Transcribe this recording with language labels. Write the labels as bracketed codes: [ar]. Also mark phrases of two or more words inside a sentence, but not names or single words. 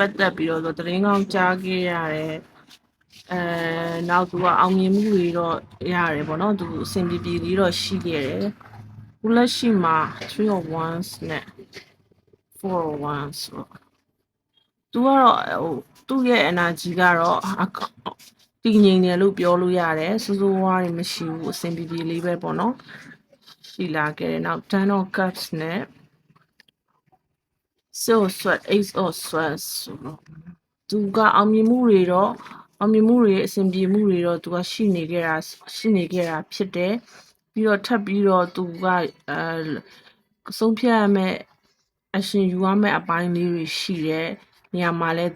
[my] ပတ်သက်ပြီးတော့သတင်းကောင်းကြားခဲ့ရတယ်နောက်သူကအောင်မြင်မှုတွေတော့ရတယ်ပေါ့နော်သူအဆင်ပြေလေးတော့ရှိခဲ့တယ်ခုလက်ရှိမှာ [en] 3 of wands [my] နဲ့ [en] 4 of wands [my] ဆိုတော့သူကတော့သူ့ရဲ့ energy ကတော့တည်ငြိမ်တယ်လို့ပြောလို့ရတယ်စိုးစိုးဝါးတွေမရှိဘူးအဆင်ပြေလေးပဲပေါ့နော်ရှိလာခဲ့တယ်နောက် [en] 10 of cups [my] နဲ့ [en] sweat ace of swords [my] ဆိုတော့သူကအောင်မြင်မှုတွေအဆင်ပြေမှုတွေတော့သူကရှိနေခဲ့တာဖြစ်တယ်ပြီးတော့ထပ်ပြီး တော့သူကဆုံးဖြတ်ရမယ့်အရှင်ယူရမယ့်အပိုင်းလေးတွေရှိတယ်နေရာမှာလဲသူ